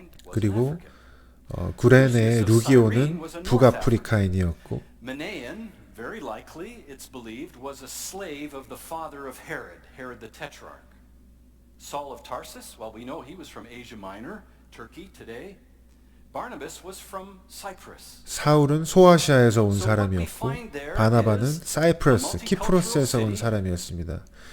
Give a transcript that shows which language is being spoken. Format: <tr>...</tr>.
<ko>그리고 구레네의 루기오는 북아프리카인이었고,</ko> <en>very likely, it's believed, was a slave of the father of Herod the Tetrarch. Saul of Tarsus, well, we know he was from Asia Minor, Turkey today. Barnabas was from Cyprus.</en> <ko>사울은 소아시아에서 온 사람이었고 바나바는 사이프러스, 키프로스에서 온 사람이었습니다.</ko>